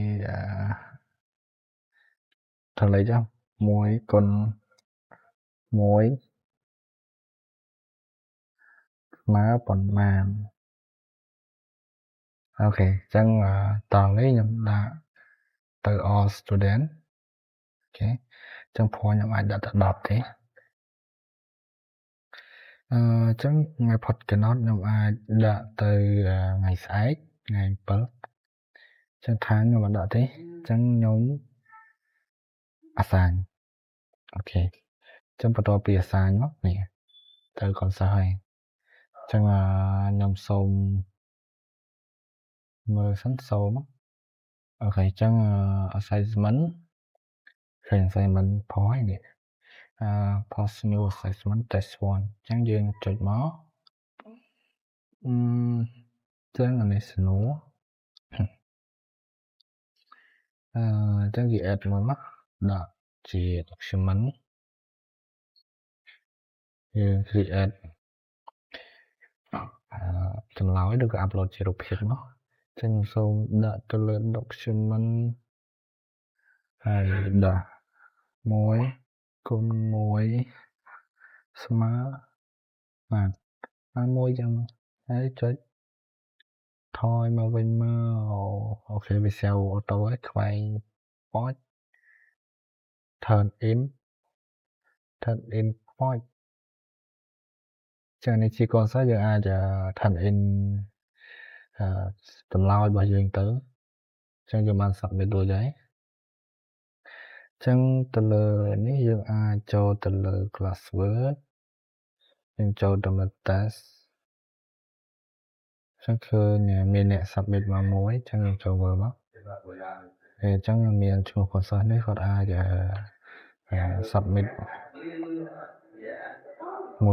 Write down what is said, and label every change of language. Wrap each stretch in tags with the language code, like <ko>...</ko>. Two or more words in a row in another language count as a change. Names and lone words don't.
<km>ធ្វើលេខចុះ1គុណ1ស្មើប៉ុន្មានអូខេអញ្ចឹងតោះនេះខ្ញុំដាក់ទៅ</km> <en>all student</en> <km>អូខេអញ្ចឹងព្រោះខ្ញុំអាចដាក់ទៅ10ទេ អញ្ចឹងថ្ងៃផុតកណត់ខ្ញុំអាចដាក់ទៅថ្ងៃស្អែកថ្ងៃ7អញ្ចឹងថាខ្ញុំអត់ដាក់ទេអញ្ចឹងខ្ញុំអាសាញអូខេអញ្ចឹងបន្ទាប់ពីអាសាញមកនេះទៅកូនសិស្សហើយអញ្ចឹងខ្ញុំសូម មើលសិនសូមអូខេអញ្ចឹង assignment ឃើញ assignment ផុសហើយនេះ</km> <en>post new assessment test 1</en> <km>អញ្ចឹងយើងចុចមកអញ្ចឹងអានេះស្នូ អញ្ចឹងគេ add មួយមកដាក់ជា document យើង create ចម្លើយឬក៏ upload ជារូបភាពមកអញ្ចឹងខ្ញុំសូមដាក់ទៅលើ document ហើយដាក់1គុណ 1ស្មើបាទ1ចឹងហើយចុចថយមកវិញមកអូខេវាសែវអូតូហើយខ្វែង</km> <en>point turn in</en> <km>point ចឹងនេះជាកូនសិស្សយើងអាច</km> <en>turn in</en> <km>ចម្លើយរបស់យើងទៅចឹងយើងបាន submit រួចហើយចឹងទៅលើនេះយើងអាចចូលទៅលើ classwork យើងចូលទៅលើ test ចឹងឃើញមានអ្នក submit មកមួយចឹងយើងចូលមើលមកហើយចឹងមានឈ្មោះកូនសិស្សនេះគាត់អាចsubmit មួយ</km>